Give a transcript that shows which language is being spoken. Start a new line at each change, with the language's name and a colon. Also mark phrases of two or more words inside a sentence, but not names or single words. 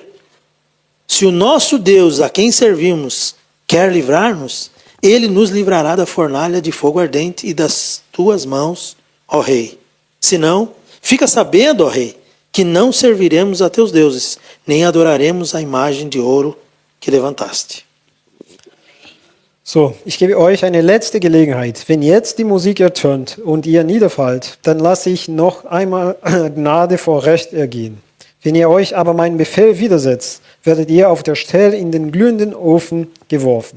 Portuguese: Se o nosso Deus, a quem servimos, quer livrar-nos, ele nos livrará da fornalha de fogo ardente e das tuas mãos, ó rei. Se não, fica sabendo, ó rei, que não serviremos a teus deuses, nem adoraremos a imagem de ouro que levantaste.
German: So, ich gebe euch eine letzte Gelegenheit. Wenn jetzt die Musik ertönt und ihr niederfallt, dann lasse ich noch einmal Gnade vor Recht ergehen. Wenn ihr euch aber meinen Befehl widersetzt, werdet ihr auf der Stelle in den glühenden Ofen geworfen.